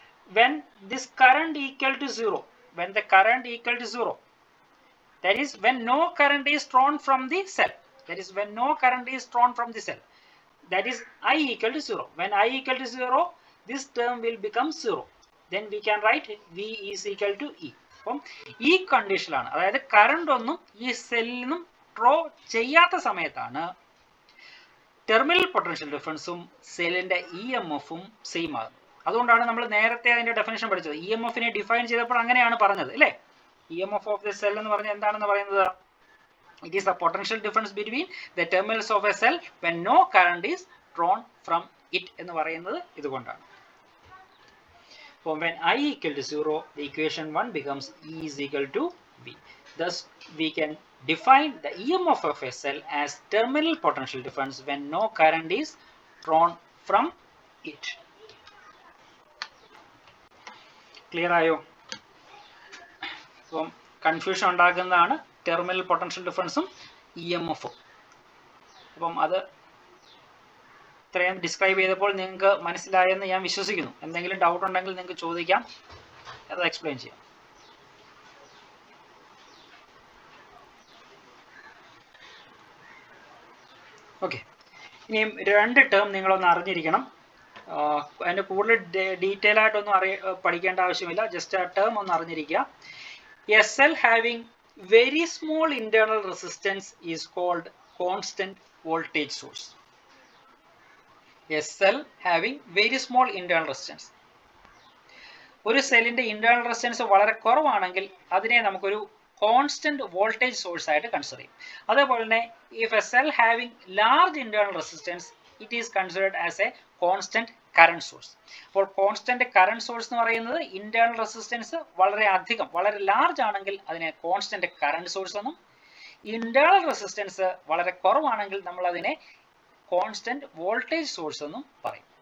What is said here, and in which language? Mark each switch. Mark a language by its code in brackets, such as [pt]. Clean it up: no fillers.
[en] When this current equal to 0, when the current equal to 0, that is when no current is drawn from the cell, that is when no current is drawn from the cell, that is I equal to 0. When I equal to 0, this term will become 0. Then we can write V is equal to E. [ml] അപ്പം ഈ കണ്ടീഷനിലാണ്, അതായത് current ഒന്നും ഈ സെല്ലിൽ നിന്നും draw ചെയ്യാത്ത സമയത്താണ് terminal potential ഡിഫറൻസും സെല്ലിന്റെ EMFഉം സെയിം ആകുന്നത്. അതുകൊണ്ടാണ് നമ്മൾ നേരത്തെ അതിന്റെ ഡെഫിനിഷൻ പഠിച്ചത്. EMFനെ ഡിഫൈൻ ചെയ്തപ്പോൾ അങ്ങനെയാണ് പറഞ്ഞത് അല്ലേ? [en] EMF of the cell [ml] എന്ന് പറഞ്ഞാൽ എന്താണെന്ന് പറയുന്നത്? [en] it is the potential difference between the terminals of a cell when no current is drawn from it [ml] എന്ന് പറയുന്നത് ഇതുകൊണ്ടാണ്. [en] അപ്പോൾ when I equal to 0, the equation 1 becomes E is equal to V. Thus we can define the EMF of a cell as terminal potential difference when no current is drawn from it. [ml] Clear ആയോ? അപ്പം confusion ഉണ്ടാക്കുന്നതാണ് terminal potential ഡിഫറൻസും EMFഉം. അപ്പം അത് ഇത്രയും describe ചെയ്തപ്പോൾ നിങ്ങൾക്ക് മനസ്സിലായെന്ന് ഞാൻ വിശ്വസിക്കുന്നു. എന്തെങ്കിലും ഡൗട്ട് ഉണ്ടെങ്കിൽ നിങ്ങൾക്ക് ചോദിക്കാം, അത് എക്സ്പ്ലെയിൻ ചെയ്യാം. ഓക്കെ, ഇനിയും 2 ടേം നിങ്ങളൊന്ന് അറിഞ്ഞിരിക്കണം. അതിൻ്റെ കൂടുതൽ ഡീറ്റെയിൽ ആയിട്ടൊന്നും പഠിക്കേണ്ട ആവശ്യമില്ല, ജസ്റ്റ് ആ ടേം ഒന്ന് അറിഞ്ഞിരിക്കുക. [en] A cell having very small internal resistance is called constant voltage source. A cell having very small internal resistance. [ml] ഒരു സെല്ലിന്റെ ഇന്റേണൽ റെസിസ്റ്റൻസ് വളരെ കുറവാണെങ്കിൽ അതിനെ നമുക്കൊരു കോൺസ്റ്റന്റ് വോൾട്ടേജ് സോഴ്സ് ആയിട്ട് കൺസിഡർ ചെയ്യും. അതേപോലെ തന്നെ [en] If a cell having large internal resistance it is considered as a constant current source. [ml] അപ്പോൾ കോൺസ്റ്റന്റ് കറന്റ് സോഴ്സ് എന്ന് പറയുന്നത് ഇന്റേണൽ റെസിസ്റ്റൻസ് വളരെ അധികം, വളരെ ലാർജ് ആണെങ്കിൽ അതിനെ കോൺസ്റ്റന്റ് കറന്റ് സോഴ്സ് എന്നും, ഇന്റേണൽ റെസിസ്റ്റൻസ് വളരെ കുറവാണെങ്കിൽ നമ്മൾ അതിനെ കോൺസ്റ്റന്റ് വോൾട്ടേജ് സോഴ്സ് എന്നും പറയും.